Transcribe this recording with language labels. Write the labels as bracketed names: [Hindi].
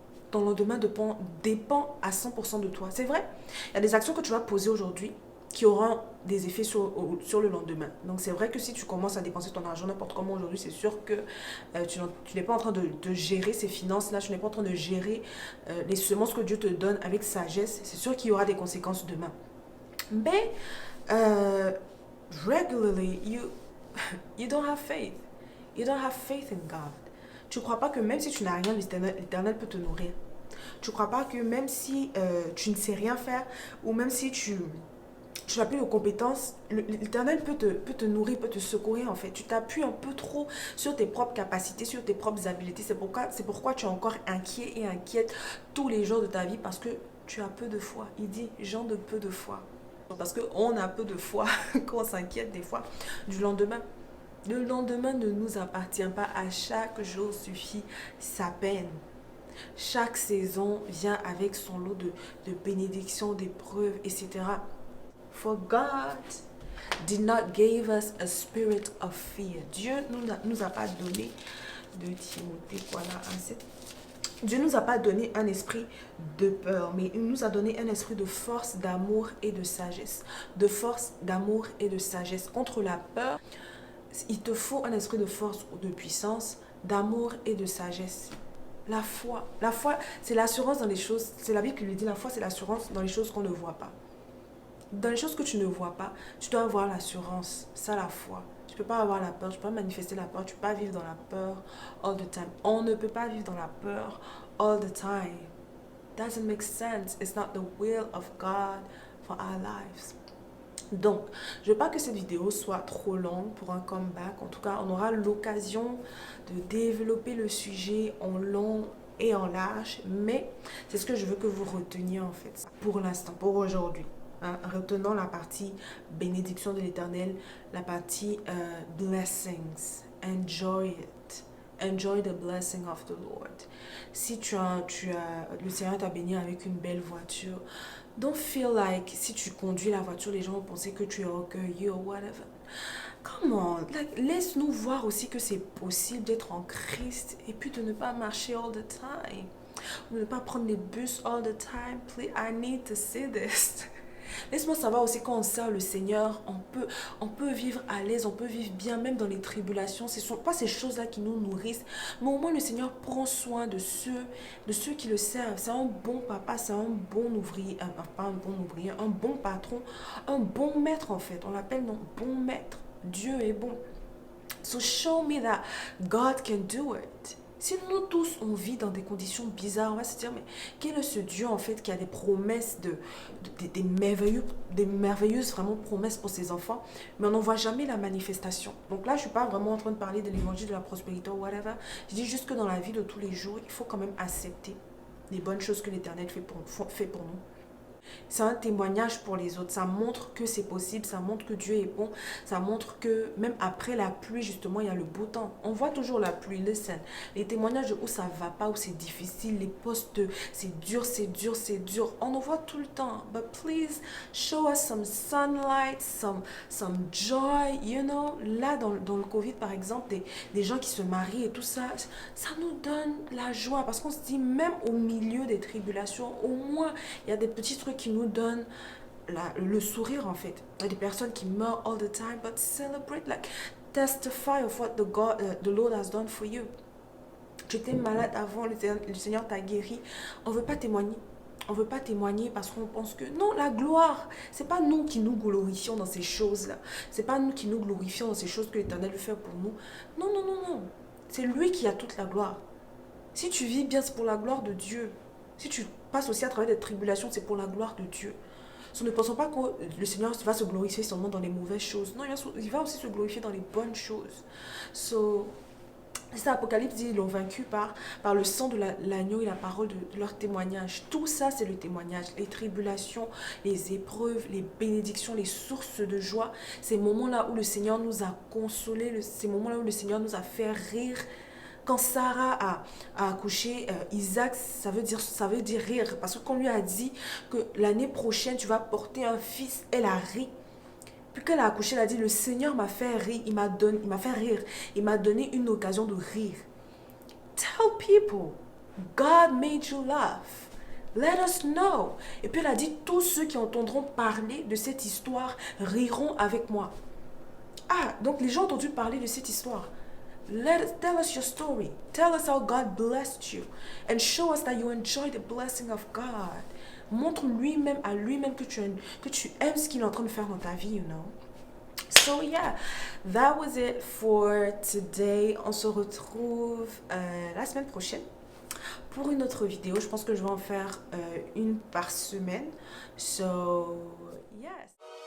[French] Ton lendemain dépend à 100% de toi. C'est vrai, il y a des actions que tu vas poser aujourd'hui qui auront des effets sur le lendemain. Donc c'est vrai que si tu commences à dépenser ton argent n'importe comment aujourd'hui, c'est sûr que tu n'es pas en train de gérer ces finances-là, tu n'es pas en train de gérer les semences que Dieu te donne avec sagesse. C'est sûr qu'il y aura des conséquences demain. Mais [English] regularly, you don't have faith. You don't have faith in God. [French] Tu ne crois pas que même si tu n'as rien, l'Éternel peut te nourrir. Tu ne crois pas que même si tu ne sais rien faire, ou même si tu n'as plus de compétences, l'Éternel peut te nourrir, peut te secourir en fait. Tu t'appuies un peu trop sur tes propres capacités, sur tes propres habiletés. C'est pourquoi tu es encore inquiet et inquiète tous les jours de ta vie parce que tu as peu de foi. Il dit, gens de peu de foi. Parce qu'on a peu de foi quand on s'inquiète des fois du lendemain. Le lendemain ne nous appartient pas. À chaque jour suffit sa peine. Chaque saison vient avec son lot de bénédictions, d'épreuves, etc. [English] For God did not give us a spirit of fear. [French] Dieu nous a pas donné de Timothée, voilà, Dieu nous a pas donné un esprit de peur, mais il nous a donné un esprit de force, d'amour et de sagesse. De force, d'amour et de sagesse. Contre la peur, il te faut un esprit de force ou de puissance, d'amour et de sagesse. La foi, c'est l'assurance dans les choses, c'est la Bible qui lui dit, la foi c'est l'assurance dans les choses qu'on ne voit pas. Dans les choses que tu ne vois pas, tu dois avoir l'assurance, ça la foi. Tu ne peux pas avoir la peur, tu ne peux pas manifester la peur, tu ne peux pas vivre dans la peur [English] all the time. [French] On ne peut pas vivre dans la peur [English] all the time. Doesn't make sense. It's not the will of God for our lives. [French] Donc, je ne veux pas que cette vidéo soit trop longue pour un comeback. En tout cas, on aura l'occasion de développer le sujet en long et en large. Mais c'est ce que je veux que vous reteniez en fait. Pour l'instant, pour aujourd'hui. Retenons la partie bénédiction de l'Éternel, la partie blessings. [English] Enjoy it. Enjoy the blessing of the Lord. [French] Si le Seigneur t'a béni avec une belle voiture, [English] don't feel like [French] si tu conduis la voiture, les gens vont penser que tu es orgueilleux ou whatever. [English] Come on, [French] laisse-nous voir aussi que c'est possible d'être en Christ et puis de ne pas marcher [English] all the time. [French] Ne pas prendre les bus [English] all the time. Please, I need to see this. [French] Laisse-moi savoir aussi quand on sert le Seigneur, on peut vivre à l'aise, on peut vivre bien même dans les tribulations. Ce ne sont pas ces choses-là qui nous nourrissent, mais au moins le Seigneur prend soin de ceux qui le servent. C'est un bon papa, c'est un bon ouvrier, pas un bon ouvrier, un bon patron, un bon maître en fait. On l'appelle non, bon maître. Dieu est bon. [English] So show me that God can do it. [French] Si nous tous on vit dans des conditions bizarres, on va se dire mais quel est ce Dieu en fait qui a des promesses des merveilleuses vraiment promesses pour ses enfants, mais on n'en voit jamais la manifestation. Donc là je suis pas vraiment en train de parler de l'évangile de la prospérité ou whatever. Je dis juste que dans la vie de tous les jours, il faut quand même accepter les bonnes choses que l'Éternel fait pour nous. C'est un témoignage pour les autres. Ça montre que c'est possible, ça montre que Dieu est bon, ça montre que même après la pluie, justement, il y a le beau temps. On voit toujours la pluie, [English] listen. [French] Les témoignages où ça va pas, où c'est difficile, les postes, c'est dur, c'est dur, c'est dur. On en voit tout le temps. [English] But please, show us some sunlight, some joy, you know. [French] Là, dans le Covid, par exemple, des gens qui se marient et tout ça, ça nous donne la joie parce qu'on se dit, même au milieu des tribulations, au moins, il y a des petits trucs qui nous donnent le sourire en fait. Il y a des personnes qui meurent [English] all the time, but celebrate, like, testify of what the Lord has done for you. [French] Tu étais malade avant, le Seigneur t'a guéri. On ne veut pas témoigner. On ne veut pas témoigner parce qu'on pense que non, la gloire, c'est pas nous qui nous glorifions dans ces choses-là. C'est pas nous qui nous glorifions dans ces choses que l'Éternel fait pour nous. Non, non, non, non. C'est lui qui a toute la gloire. Si tu vis bien, c'est pour la gloire de Dieu. Si tu passes aussi à travers des tribulations, c'est pour la gloire de Dieu. So, ne pensons pas que le Seigneur va se glorifier seulement dans les mauvaises choses. Non, il va aussi se glorifier dans les bonnes choses. So, c'est Apocalypse dit, ils l'ont vaincu par le sang de l'agneau et la parole de leur témoignage. Tout ça, c'est le témoignage. Les tribulations, les épreuves, les bénédictions, les sources de joie. Ces moments-là où le Seigneur nous a consolés, ces moments-là où le Seigneur nous a fait rire. Quand Sarah a accouché Isaac, ça veut dire rire. Parce que quand on lui a dit que l'année prochaine, tu vas porter un fils, elle a ri. Puis qu'elle a accouché, elle a dit, le Seigneur m'a fait rire, il m'a fait rire. Il m'a donné une occasion de rire. [English] Tell people, God made you laugh. Let us know. [French] Et puis elle a dit, tous ceux qui entendront parler de cette histoire riront avec moi. Ah, donc les gens ont entendu parler de cette histoire. [English] Tell us your story. Tell us how God blessed you. And show us that you enjoy the blessing of God. [French] Montre lui-même à lui-même que tu aimes ce qu'il est en train de faire dans ta vie, [English] you know. So yeah, that was it for today. [French] On se retrouve la semaine prochaine pour une autre vidéo. Je pense que je vais en faire une par semaine. [English] So yes.